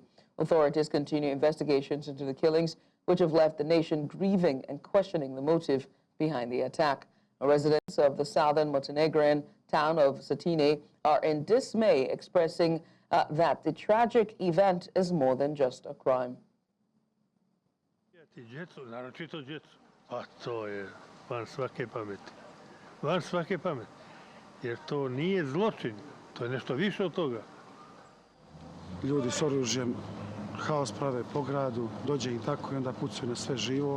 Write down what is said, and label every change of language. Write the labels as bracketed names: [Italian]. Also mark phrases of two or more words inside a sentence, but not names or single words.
[English] Authorities continue investigations into the killings, which have left the nation grieving and questioning the motive behind the attack. Residents of the southern Montenegrin town of Cetinje are in dismay, expressing that the tragic event is more than just a crime. [Serbian] Djecu, naročito djecu, a to je van svake pameti. Van svake pameti. Jer to nije zločin, to je nešto više od toga. Ljudi s oružjem haos prave po gradu, dođe im tako i onda pucaju na sve živo.